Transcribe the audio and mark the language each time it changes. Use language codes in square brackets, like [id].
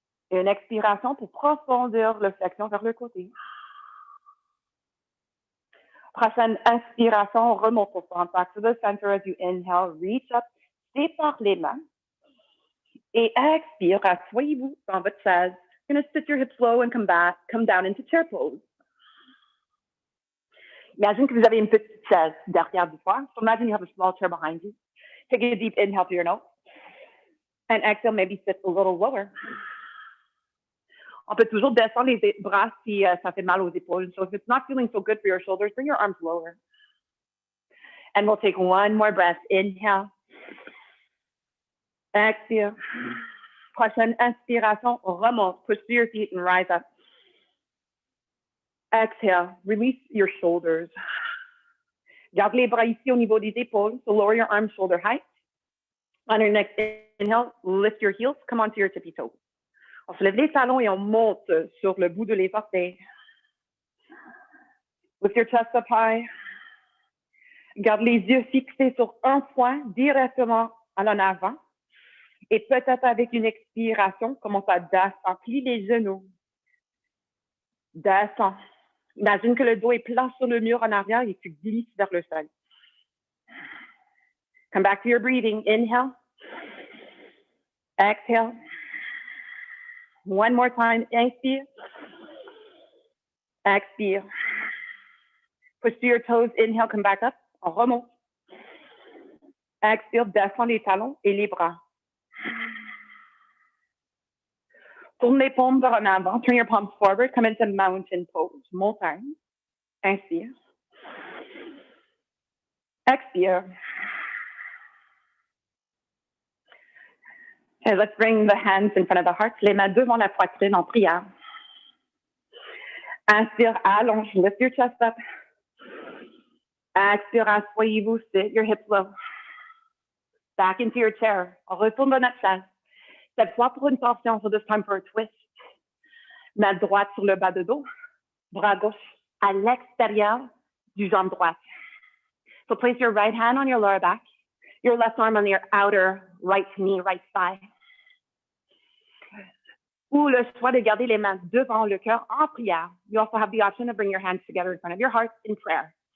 [fr] Et une expiration pour profondir la flexion vers le côté. Prochaine inspiration, remonte au centre, [en] back to the center as you inhale, reach up, [fr] sépare les mains. Et expire, asseyez-vous dans votre chaise. [en] You're going to sit your hips low and come down into chair pose. [fr] Imagine que vous avez une petite chaise derrière vous. [en] So imagine you have a small chair behind you. Take a deep inhale through your nose. And exhale, maybe sit a little lower. [fr] On peut toujours descendre les bras si ça fait mal aux épaules. [en] So if it's not feeling so good for your shoulders, bring your arms lower. And we'll take one more breath. Inhale. Exhale. [fr] Prochaine inspiration, remonte. [en] Push through your feet and rise up. Exhale. Release your shoulders. [fr] Garde les bras ici au niveau des épaules. [en] So lower your arms shoulder height. On your next inhale, lift your heels. Come onto your tippy toes. [fr] On se lève les talons et on monte sur le bout de les orteils. [en] Lift your chest up high. [fr] Garde les yeux fixés sur un point directement à l'en avant. Et peut-être avec une expiration, commence à descendre. Plie les genoux. Descends. Imagine que le dos est plat sur le mur en arrière et tu glisses vers le sol. [en] Come back to your breathing. Inhale. Exhale. One more time. Inspire. Expire. Push through your toes. Inhale. Come back up. [fr] On remonte. [en] Expire. [fr] Descends les talons et les bras. Tourne les paumes vers en avant. [en] Turn your palms forward. Come into mountain pose. Montagne. Inspire. [fr] Expire. [en] Okay, let's bring the hands in front of the heart. [fr] Les mains devant la poitrine en prière. Inspire, allonge, [en] lift your chest up. [fr] Expire, asseyez-vous, [en] sit your hips low. Back into your chair. [fr] On retourne dans notre chaise. Cette fois pour une torsion, [en] so this time for a twist. [fr] Main droite sur le bas de dos. Bras gauche à l'extérieur du jambe droite. [en] So place your right hand on your lower back. Your left arm on your outer right knee, right thigh. [fr] Ou le choix de garder les mains devant le cœur en prière. [en] You also have the option to bring your hands together in front of your heart in prayer.